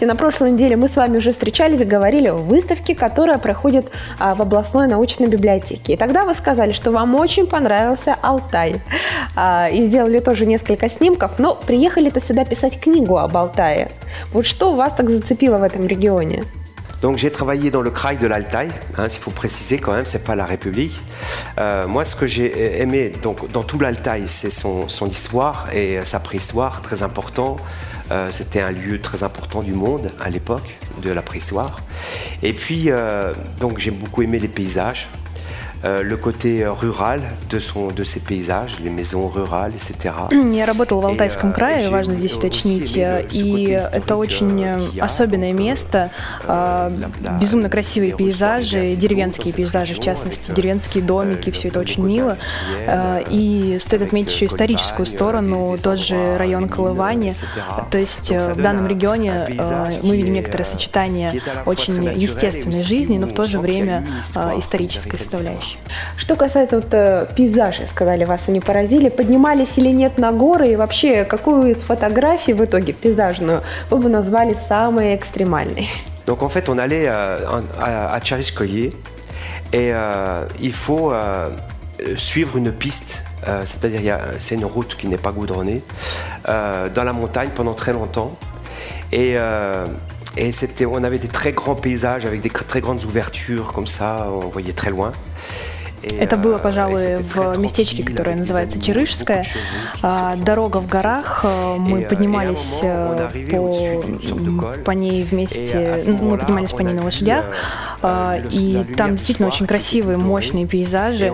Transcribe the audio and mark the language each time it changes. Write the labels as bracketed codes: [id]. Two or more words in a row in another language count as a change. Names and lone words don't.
[ru] На прошлой неделе мы с вами уже встречались и говорили о выставке, которая проходит в областной научной библиотеке. И тогда вы сказали, что вам очень понравился Алтай. И сделали тоже несколько снимков, но приехали-то сюда писать книгу об Алтае. Вот что вас так зацепило в этом регионе? [fr] Donc j'ai travaillé dans le kraï de l'Altaï, il faut préciser quand même, c'est pas la République. Moi ce que j'ai aimé donc, dans tout l'Altaï, c'est son histoire et sa préhistoire, très important. C'était un lieu très important du monde à l'époque de la préhistoire. Et puis donc j'ai beaucoup aimé les paysages. Le côté rural de ces пейзажи, les maisons rurales, etc. [ru] Я работал в Алтайском крае, важно здесь уточнить, и это очень особенное место, безумно красивые пейзажи, деревенские пейзажи, в частности, деревенские домики, все это очень мило. И стоит отметить еще историческую сторону, тот же район Колывани. То есть в данном регионе мы видим некоторое сочетание очень естественной жизни, но в то же время исторической составляющей. Что касается пейзажей, сказали, вас они поразили, поднимались или нет на горы, и вообще, какую из фотографий в итоге пейзажную вы бы назвали самой экстремальной? [fr] Donc en fait on allait à Tchariskoye et il faut suivre une piste, c'est-à-dire c'est une route qui n'est pas goudronnée, dans la montagne pendant très longtemps et on avait des très grands paysages avec des très grandes ouvertures comme ça, on voyait très loin. [ru] Это было, пожалуй, в местечке, которое называется Чарышское. Дорога в горах, мы поднимались по ней вместе, мы поднимались по ней на лошадях, и там действительно очень красивые, мощные пейзажи.